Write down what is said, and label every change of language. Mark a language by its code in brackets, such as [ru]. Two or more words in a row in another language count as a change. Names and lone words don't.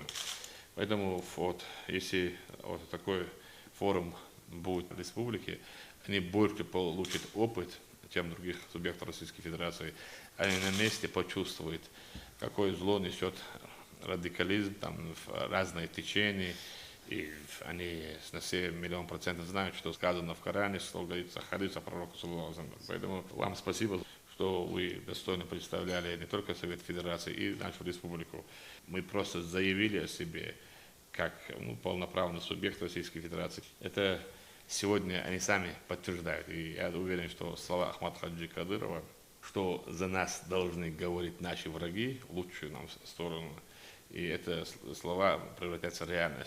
[ru] Поэтому вот, если вот такой форум будет в республике, они больше получат опыт, чем других субъектов Российской Федерации. Они на месте почувствуют, какое зло несет радикализм, там разные течения, и они на все 100% знают, что сказано в Коране, что говорится о хадисе пророка [ar] صلى الله عليه وسلم. [ru] Поэтому вам спасибо, что вы достойно представляли не только Совет Федерации и нашу республику. Мы просто заявили о себе как полноправный субъект Российской Федерации. Это сегодня они сами подтверждают. И я уверен, что слова Ахмада Хаджи Кадырова, что за нас должны говорить наши враги в лучшую нам сторону, и это слова превратятся в реальность.